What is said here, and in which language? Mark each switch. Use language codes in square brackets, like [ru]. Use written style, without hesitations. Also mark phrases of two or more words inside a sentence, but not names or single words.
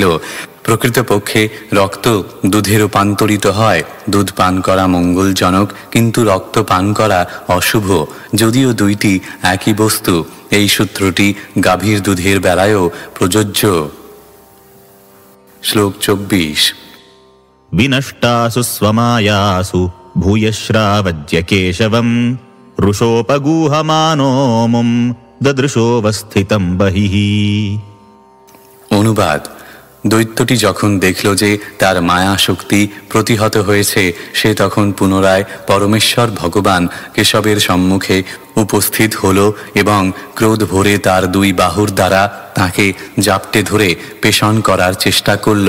[bn] প্রকৃতপক্ষে রক্ত দুধে রূপান্তরিত হয়। দুধ পান করা মঙ্গলজনক, কিন্তু রক্ত পান করা অশুভ। যদিও দুইটি একই বস্তু, এই সূত্রটি গাভীর দুধের বেলায়ও প্রযোজ্য। শ্লোক 24। [sa] विनष्टासु स्वमायासु भूयश्रावज्य केशवम् रुषोपगूहमानो मुम् ददृशोऽवस्थितं बहिः। [bn] অনুবাদ: দৈত্যটি যখন দেখল যে তার মায়া শক্তি প্রতিহত হয়েছে, সে তখন পুনরায় পরমেশ্বর ভগবান কেশবের সম্মুখে উপস্থিত হল এবং ক্রোধ ভরে তার দুই বাহুর দ্বারা তাকে জাপটে ধরে পেষণ করার চেষ্টা করল।